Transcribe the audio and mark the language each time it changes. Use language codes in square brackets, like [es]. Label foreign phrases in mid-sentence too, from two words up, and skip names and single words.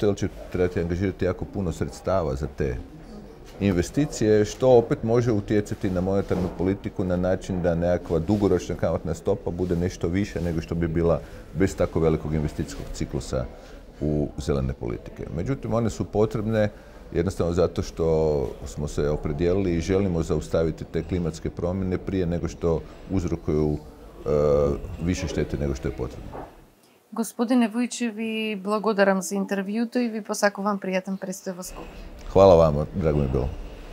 [hr] Jer će trebati angažirati jako puno sredstava za te investicije, što opet može utjecati na monetarnu politiku na način da nekakva dugoročna kamatna stopa bude nešto više nego što bi bila bez tako velikog investicijskog ciklusa u zelene politike. Međutim, one su potrebne jednostavno zato što smo se opredijelili i želimo zaustaviti te klimatske promjene prije nego što uzrokuju više štete nego što je potrebno. [mk] Господине Вујчев, ви благодарам за интервјуто и ви посакувам пријатен престој во Скопје. [hr] Hvala vama, drago mi je bilo.